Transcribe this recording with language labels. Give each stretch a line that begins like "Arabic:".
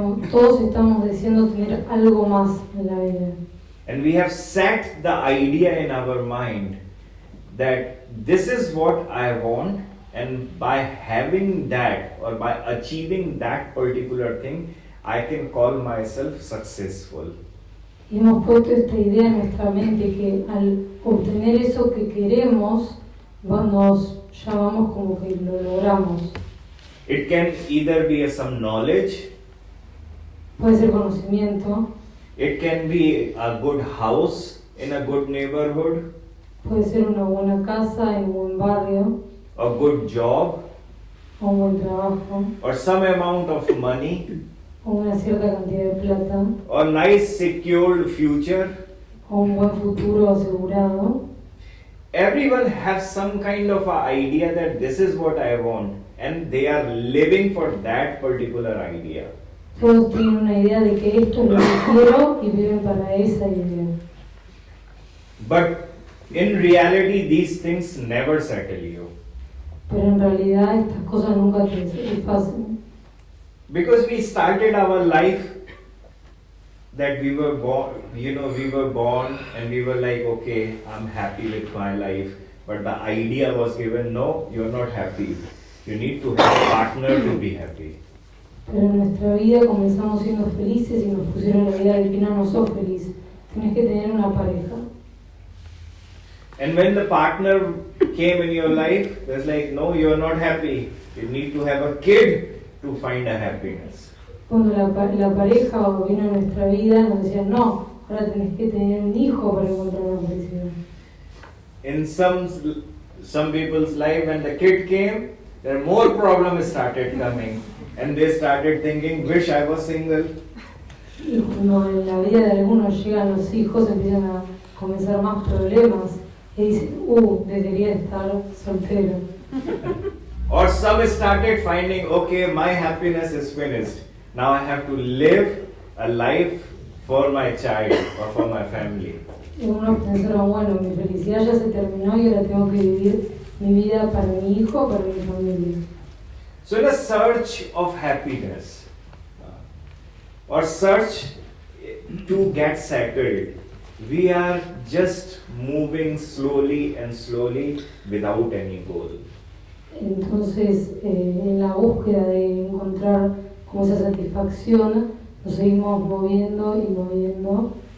Spanish: Todos estamos deseando tener algo más en la vida.
English: And we have set the idea in our mind that this is what I want, and by having that or by achieving that particular thing, I can call myself successful.
Spanish: Y hemos puesto esta idea en nuestra mente que al obtener eso que queremos, nos llamamos como que lo logramos.
English: It can either be some knowledge,
Spanish: Puede ser conocimiento,
English: it can be a good house in a good neighborhood,
Spanish: puede ser una buena casa en un buen barrio,
English: a good job,
Spanish: o un buen trabajo,
English: or some amount of money,
Spanish: o una cierta cantidad de plata,
English: or nice secured future.
Spanish: o un buen futuro asegurado.
English: Everyone has some kind of a idea that this is what I want, and they are living for that particular idea.
Spanish: Todos tienen una idea de que esto es lo que quiero y viven para esa idea.
English: But in reality, these things never settle you.
Spanish: Pero en realidad estas cosas nunca te satisfacen.
English: Because we started our life that we were born, we were born and we were like, okay, I'm happy with my life. But the idea was given, no, you're not happy. You need to have a partner to be happy.
Spanish: Pero en nuestra vida comenzamos siendo felices y nos pusieron la idea de que no sos feliz. Tienes que tener una pareja.
English: And when the partner came in your life, there's like, no, you're not happy. You need to have a kid to find a happiness.
Spanish: Cuando la pareja vino a nuestra vida, nos decían, no, ahora tenés que tener un hijo para encontrar una felicidad.
English: In some people's life, when the kid came, there more problems started coming. And they started thinking, wish I was single.
Spanish: Y cuando en la vida de algunos llegan los hijos, empiezan a comenzar más problemas. Y dicen, debería estar soltero.
English: Or some started finding, okay, my happiness is finished. Now I have to live a life for my child or for my family.
Spanish: Y unos pensaron, bueno, mi felicidad ya se terminó y ahora tengo que vivir mi vida para mi hijo, para mi familia.
English: So in a search of happiness, or search to get settled, we are just moving slowly and slowly without any goal.
Spanish: Entonces, en la búsqueda de encontrar como esa satisfacción, nos seguimos moviendo y moviendo